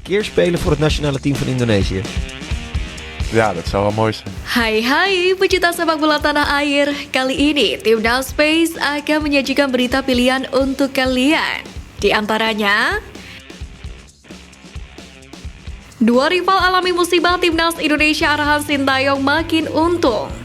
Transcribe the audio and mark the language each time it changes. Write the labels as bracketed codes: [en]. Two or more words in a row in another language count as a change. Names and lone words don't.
[nl] keer spelen voor het nationale team van Indonesië? Ja, dat zou wel mooi zijn. [id] Hai pecinta sepak bola tanah air. Kali ini Timnas Space akan menyajikan berita pilihan untuk kalian. Di antaranya, dua rival alami musibah Timnas Indonesia arahan Sintayong makin untung.